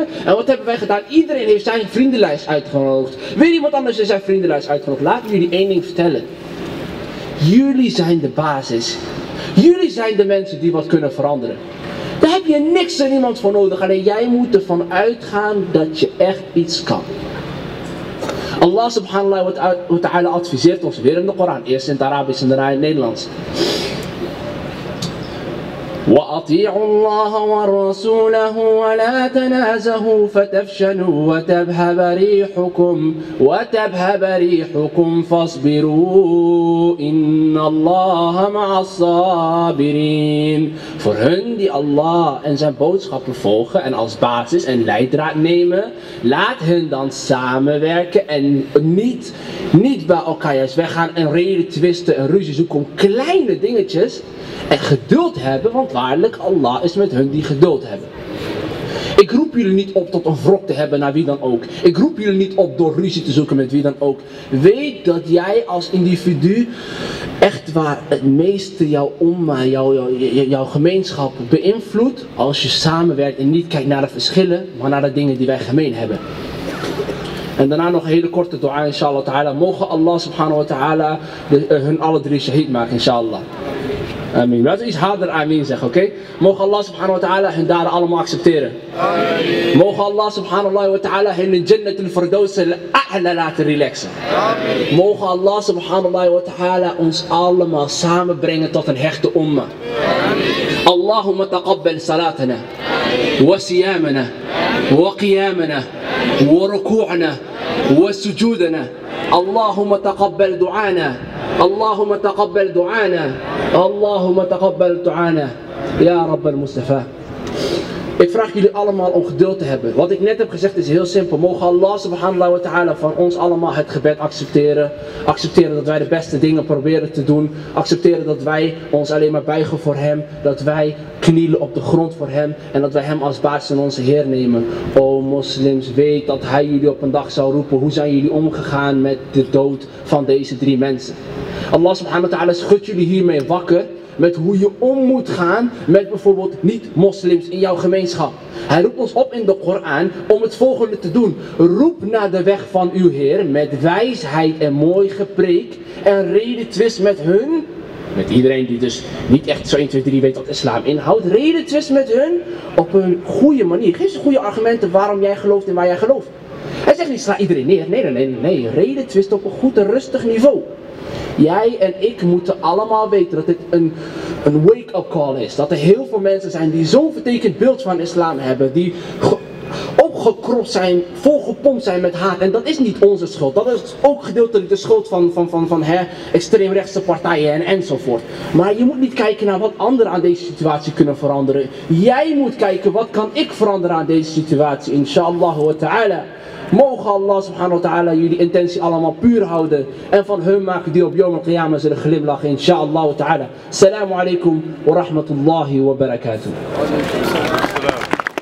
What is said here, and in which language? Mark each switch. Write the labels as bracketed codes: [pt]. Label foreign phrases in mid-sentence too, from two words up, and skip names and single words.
[nl] En wat hebben wij gedaan? Iedereen heeft zijn vriendenlijst uitgenodigd. Weer iemand anders heeft zijn vriendenlijst uitgenodigd. Laat me jullie één ding vertellen. Jullie zijn de basis. Jullie zijn de mensen die wat kunnen veranderen. Daar heb je niks en niemand voor nodig. Alleen jij moet ervan uitgaan dat je echt iets kan. [ar] الله سبحانه وتعالى [nl] adviseert ons weer in de Koran. Eerst in het Arabisch en daarna in het Nederlands. [ar] وأطيعوا الله ورسوله ولا تنازعوا فتفشلوا وتذهب ريحكم فاصبروا إن الله مع الصابرين. [nl] Voor hun die Allah en zijn boodschappen volgen en als basis en leidraad nemen, laat hen dan samenwerken en niet bij elkaar juist weggaan en reden twisten en ruzie zoeken om kleine dingetjes. En geduld hebben, want waarlijk Allah is met hun die geduld hebben. Ik roep jullie niet op tot een wrok te hebben naar wie dan ook. Ik roep jullie niet op door ruzie te zoeken met wie dan ook. Weet dat jij als individu echt waar het meeste jouw umma, jouw gemeenschap beïnvloedt als je samenwerkt en niet kijkt naar de verschillen, maar naar de dingen die wij gemeen hebben. En daarna nog een hele korte dua, [ar] إن شاء الله تعالى. [nl] Mogen [ar] الله سبحانه وتعالى [nl] hun alle 3 shahid maken, inshallah. Amin. Laten we iets harder amin zeggen, oké? Mogen [ar] الله سبحانه وتعالى [nl] hun daden allemaal accepteren. Amin. Mogen [ar] الله سبحانه وتعالى [nl] hun in Jannat al-Firdaus al-A'la laten relaxen. Amin. Mogen [ar] الله سبحانه وتعالى [nl] ons allemaal samenbrengen tot een hechte umma. [ar] اللهم تقبل صلاتنا وصيامنا وقيامنا وركوعنا وسجودنا. اللهم تقبل دعاءنا. اللهم تقبل دعانا اللهم تقبل دعانا يا رب المصطفى. [nl] Ik vraag jullie allemaal om geduld te hebben. Wat ik net heb gezegd is heel simpel. Mogen [ar] الله سبحانه وتعالى [nl] van ons allemaal het gebed accepteren. Accepteren dat wij de beste dingen proberen te doen. Accepteren dat wij ons alleen maar buigen voor hem. Dat wij knielen op de grond voor hem. En dat wij hem als baas en onze Heer nemen. O moslims, weet dat hij jullie op een dag zal roepen. Hoe zijn jullie omgegaan met de dood van deze 3 mensen? [ar] الله سبحانه وتعالى [nl] schudt jullie hiermee wakker. met hoe je om moet gaan met bijvoorbeeld niet-moslims in jouw gemeenschap. Hij roept ons op in de Koran om het volgende te doen. Roep naar de weg van uw Heer met wijsheid en mooi gepreek en redetwist met hun. Met iedereen die dus niet echt zo 1, 2, 3 weet wat islam inhoudt. Redetwist met hun op een goede manier. Geef ze goede argumenten waarom jij gelooft en waar jij gelooft. Hij zegt niet sla iedereen neer. Nee. Redetwist op een goed en rustig niveau. Jij en ik moeten allemaal weten dat dit een [en] wake-up call [nl] is. Dat er heel veel mensen zijn die zo'n vertekend beeld van islam hebben. Die opgekropt zijn, volgepompt zijn met haat. En dat is niet onze schuld. Dat is ook gedeeltelijk de schuld van extreemrechtse partijen enzovoort. Maar je moet niet kijken naar wat anderen aan deze situatie kunnen veranderen. Jij moet kijken wat kan ik veranderen aan deze situatie. [ar] إن شاء الله وتعالى. [nl] Mogen [ar] الله سبحانه وتعالى [nl] jullie intentie allemaal puur houden. En van hun maken die op [ar] يوم القيامة [nl] zullen glimlachen. [ar] إن شاء الله وتعالى. السلام عليكم ورحمة الله وبركاته.